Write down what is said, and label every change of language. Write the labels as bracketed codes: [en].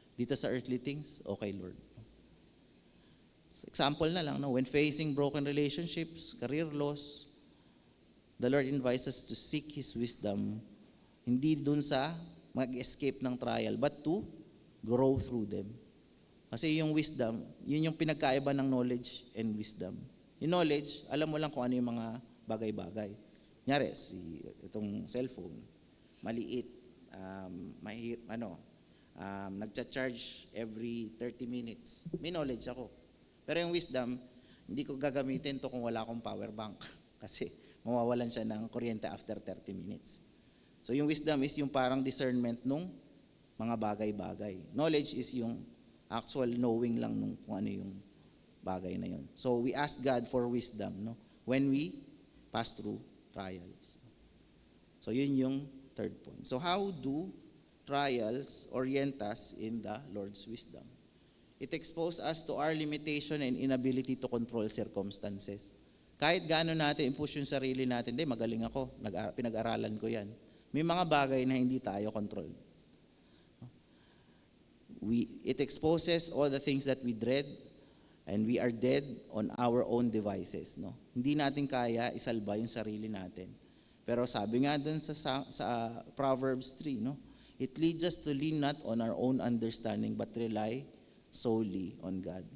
[tl] Dito sa earthly things o kay Lord? So, example na lang, no? [en] When facing broken relationships, career loss, the Lord invites us to seek His wisdom, [tl] hindi dun sa mag-escape ng trial, [en] but to grow through them. [tl] Kasi yung wisdom, yun yung pinagkaiba ng knowledge and wisdom. Yung knowledge, alam mo lang kung ano yung mga bagay-bagay. Kunyari, itong cellphone, maliit, nagcha-charge every 30 minutes. May knowledge ako. Pero yung wisdom, hindi ko gagamitin to kung wala akong power bank. Kasi mawawalan siya ng kuryente after 30 minutes. So yung wisdom is yung parang discernment nung mga bagay-bagay. Knowledge is yung actual knowing lang nung kung ano yung bagay na yun. [en] So we ask God for wisdom, no? When we pass through trials. [tl] So yun yung third point. [en] So how do trials orient us in the Lord's wisdom? It exposes us to our limitation and inability to control circumstances. [tl] Kahit gaano natin i-push yung sarili natin, magaling ako, pinag-aralan ko yan. May mga bagay na hindi tayo control. [en] It exposes all the things that we dread, and we are dead on our own devices. No? [tl] Hindi natin kaya isalba yung sarili natin. Pero sabi nga dun sa Proverbs 3, no? [en] It leads us to lean not on our own understanding, but rely solely on God.